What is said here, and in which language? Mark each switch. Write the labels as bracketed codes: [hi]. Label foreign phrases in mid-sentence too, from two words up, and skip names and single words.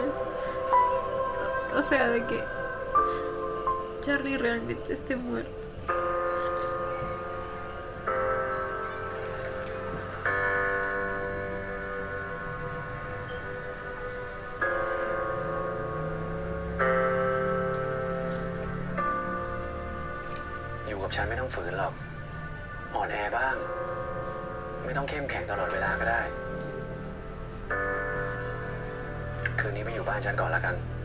[es] O sea, de que Charlie realmente esté muerto. [th] อยู่กับฉันไม่ต้องฝืนหรอก อ่อนแอบ้าง ไม่ต้องเข้มแข็งตลอดเวลาก็ได้ คืนนี้ไปอยู่บ้านฉันก่อนละกัน